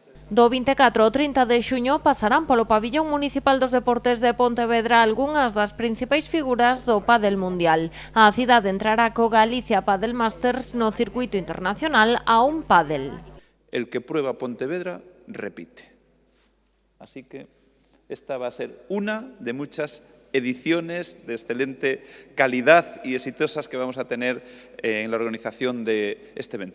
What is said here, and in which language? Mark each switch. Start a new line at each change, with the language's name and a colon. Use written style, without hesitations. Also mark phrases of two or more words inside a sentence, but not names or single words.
Galician: Do 24 ao 30 de xuño pasarán polo pabillón municipal dos deportes de Pontevedra algunhas das principais figuras do pádel mundial. A cidade entrará co Galicia Padel Masters no circuito internacional a un pádel.
Spanish: El que prueba Pontevedra, repite. Así que esta va a ser una de muchas ediciones de excelente calidad y exitosas que vamos a tener en la organización de este evento.